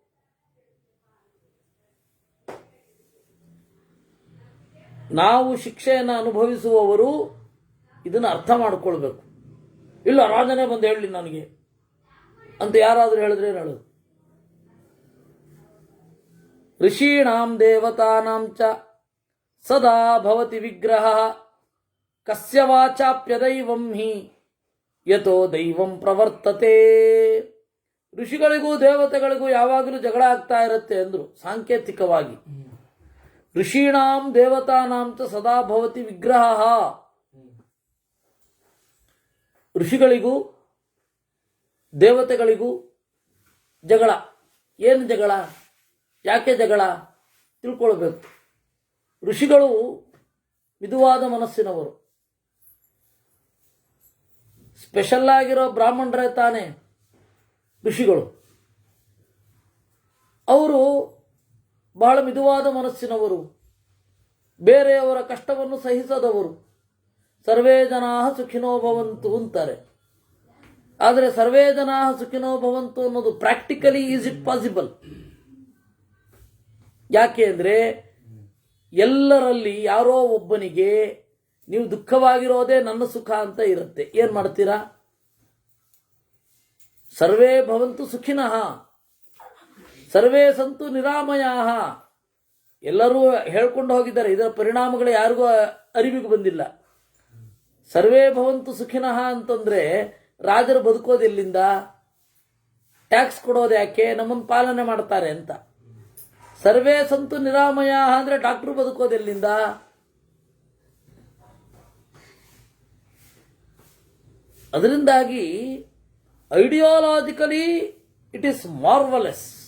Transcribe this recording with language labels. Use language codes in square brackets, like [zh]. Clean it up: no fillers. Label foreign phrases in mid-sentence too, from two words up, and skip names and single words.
[kn] ನಾವು ಶಿಕ್ಷೆಯನ್ನು ಅನುಭವಿಸುವವರು ಇದನ್ನು ಅರ್ಥ ಮಾಡಿಕೊಳ್ಬೇಕು. ಇಲ್ಲ, ರಾಜನೇ ಬಂದು ಹೇಳಲಿ ನನಗೆ ಅಂತ ಯಾರಾದರೂ ಹೇಳಿದ್ರೆ ಹೇಳೋದು. [sa] ಋಷೀಣಾಂ ದೇವತಾನಾಂ ಚ ಸದಾ ಭವತಿ ವಿಗ್ರಹ ಕಸ್ಯ ವಾಚಾಪ್ಯದೈವಂ ಹಿ ಯತೋ ದೈವಂ ಪ್ರವರ್ತತೆ. [kn] ಋಷಿಗಳಿಗೂ ದೇವತೆಗಳಿಗೂ ಯಾವಾಗಲೂ ಜಗಳ ಆಗ್ತಾ ಇರುತ್ತೆ ಅಂದ್ರು ಸಾಂಕೇತಿಕವಾಗಿ. [sa] ಋಷೀಣಾಂ ದೇವತಾನಾಂ ಚ ಸದಾ ಭವತಿ ವಿಗ್ರಹ. [kn] ಋಷಿಗಳಿಗೂ ದೇವತೆಗಳಿಗೂ ಜಗಳ. ಏನು ಜಗಳ? ಯಾಕೆ ಜಗಳ? ತಿಳ್ಕೊಳ್ಬೇಕು. ಋಷಿಗಳು ಮಿದುವಾದ ಮನಸ್ಸಿನವರು. ಸ್ಪೆಷಲ್ ಆಗಿರೋ ಬ್ರಾಹ್ಮಣರೇ ತಾನೇ ಋಷಿಗಳು. ಅವರು ಬಹಳ ಮಿದುವಾದ ಮನಸ್ಸಿನವರು, ಬೇರೆಯವರ ಕಷ್ಟವನ್ನು ಸಹಿಸದವರು. [sa] ಸರ್ವೇ ಜನಾ ಸುಖಿನೋ ಭವಂತು ಅಂತಾರೆ. ಆದರೆ ಸರ್ವೇ ಜನಾ ಸುಖಿನೋ ಭವಂತು ಅನ್ನೋದು [en] practically is it possible? [kn] ಯಾಕೆ ಅಂದರೆ ಎಲ್ಲರಲ್ಲಿ ಯಾರೋ ಒಬ್ಬನಿಗೆ ನೀವು ದುಃಖವಾಗಿರೋದೇ ನನ್ನ ಸುಖ ಅಂತ ಇರುತ್ತೆ. ಏನು ಮಾಡ್ತೀರಾ? [sa] ಸರ್ವೇ ಭವಂತು ಸುಖಿನಃ ಸರ್ವೇ ಸಂತು ನಿರಾಮಯಾಃ [kn] ಎಲ್ಲರೂ ಹೇಳ್ಕೊಂಡು ಹೋಗಿದ್ದಾರೆ. ಇದರ ಪರಿಣಾಮಗಳು ಯಾರಿಗೂ ಅರಿವಿಗೆ ಬಂದಿಲ್ಲ. [sa] ಸರ್ವೇ ಭವಂತು ಸುಖಿನಃ [kn] ಅಂತಂದ್ರೆ ರಾಜರು ಬದುಕೋದೆಲ್ಲಿಂದ? ಟ್ಯಾಕ್ಸ್ ಕೊಡೋದು ಯಾಕೆ? ನಮ್ಮನ್ನು ಪಾಲನೆ ಮಾಡ್ತಾರೆ ಅಂತ. [sa] ಸರ್ವೇ ಸಂತು ನಿರಾಮಯ [kn] ಅಂದ್ರೆ ಡಾಕ್ಟರ್ ಬದುಕೋದೆಲ್ಲಿಂದ? [en] ಅದರಿಂದಾಗಿ ideologically it is marvelous.